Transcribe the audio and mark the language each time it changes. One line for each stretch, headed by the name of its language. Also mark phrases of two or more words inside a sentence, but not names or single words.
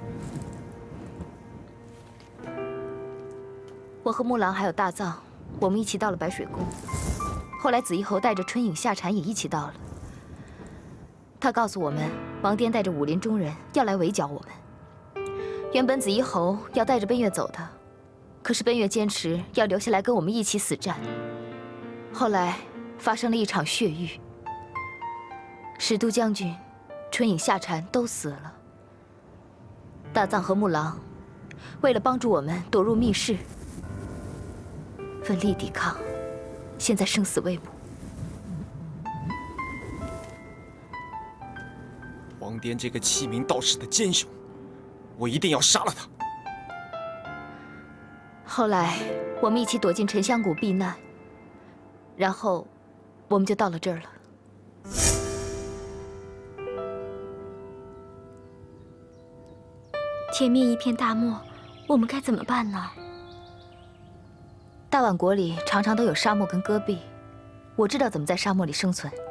Chinese: 我和木狼還有大藏，我們一起到了白水宮。後來紫衣侯帶着春影、夏禪也一起到了。他告訴我們，王顛帶着武林中人要來圍剿我們。原本紫衣侯要帶着奔月走的，可是奔月堅持要留下來跟我們一起死戰。後來發生了一場血獄，使都將軍、春影、夏禪都死了。大藏和木狼為了幫助我們躲入密室，奮力抵抗，現在生死未卜。王顛這個棄明道士的奸雄，我一定要殺了他。後來我們一起躲進沉香谷避難，然後我們就到了這兒了。前面一片大漠，我們該怎麼辦呢？大宛國裡常常都有沙漠跟戈壁，我知道怎麼在沙漠裡生存。